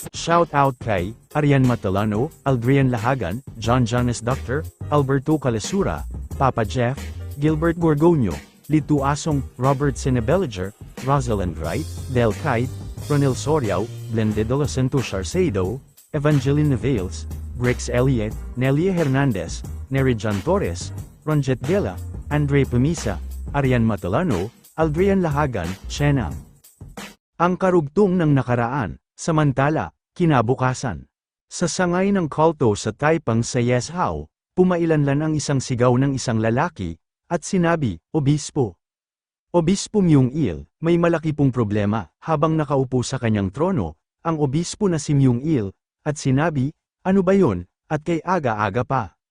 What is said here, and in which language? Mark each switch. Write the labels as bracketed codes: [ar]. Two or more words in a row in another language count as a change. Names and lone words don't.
[ceb] Shout out kay Arian Matalano, Aldrian Lahagan, John Jonas Dr., Alberto Calasura, Papa Jeff, Gilbert Gorgonio, Litu Asong, Robert Senebelager, Rosalind Wright, Del Kite, Ronel Soriao, Blende de los Santos Arcedo, Evangeline Nevales, Brix Elliott, Nelia Hernandez, Nerijan Torres, Ronjet Gela, Andre Pamisa, Arian Matalano, Aldrian Lahagan, Chena. [tl] Ang karugtong ng nakaraan, samantala, kinabukasan. Sa sangay ng kulto sa Taipang sa Yeshao, pumailanlan ang isang sigaw ng isang lalaki, at sinabi, Obispo. Obispo Myung Il, may malaki pong problema, habang nakaupo sa kanyang trono, ang obispo na si Myung Il, at sinabi, ano ba yon, at kay aga-aga pa.